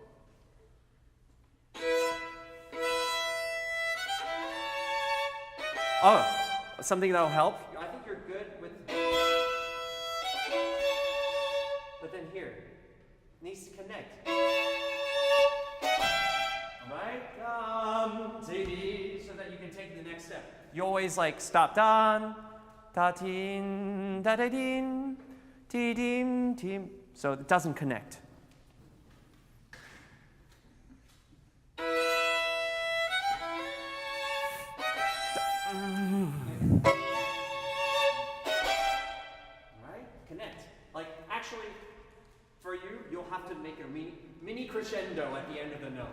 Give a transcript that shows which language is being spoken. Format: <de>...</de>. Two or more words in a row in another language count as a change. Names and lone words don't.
<en>Oh, something that'll help? I think you're good with... But then here, it needs to connect. Right? So that you can take the next step. You always like stop down, da-tin, da-da-din, ti-dim, tim. So it doesn't connect. Right? Connect. Like actually, for you, you'll have to make a mini crescendo at the end of the note.</en>